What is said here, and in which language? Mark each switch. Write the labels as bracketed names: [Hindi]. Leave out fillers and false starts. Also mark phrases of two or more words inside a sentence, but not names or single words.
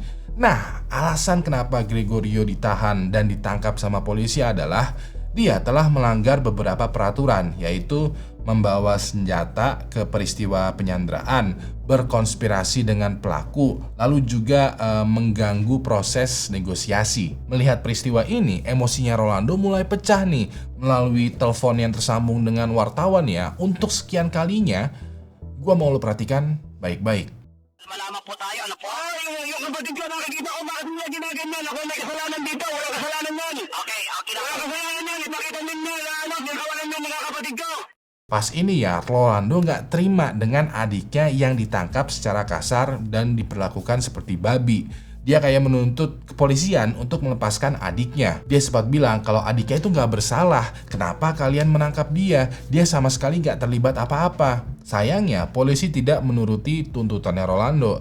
[Indonesian] Nah, alasan kenapa Gregorio ditahan dan ditangkap sama polisi adalah dia telah melanggar beberapa peraturan, yaitu membawa senjata ke peristiwa penyanderaan, berkonspirasi dengan pelaku, lalu juga mengganggu proses negosiasi. Melihat peristiwa ini, emosinya Rolando mulai pecah nih. Melalui telepon yang tersambung dengan wartawan ya, untuk sekian kalinya, gua mau lo perhatikan baik-baik. [Filipino] Malaman po tayo, ano po? Ay, yung kapatid ko nakikita ko bakit niya ginaganyan. Ako may kasalanan dito, wala kasalanan yan. Okay, wala kasalanan yan. Ipakita ninyo na ginagawa ninyo mga kapatid ko. [Indonesian] Pas ini ya, Rolando nggak terima dengan adiknya yang ditangkap secara kasar dan diperlakukan seperti babi. Dia kayak menuntut kepolisian untuk melepaskan adiknya. Dia sempat bilang kalau adiknya itu nggak bersalah. Kenapa kalian menangkap dia? Dia sama sekali nggak terlibat apa-apa. Sayangnya, polisi tidak menuruti tuntutannya Rolando.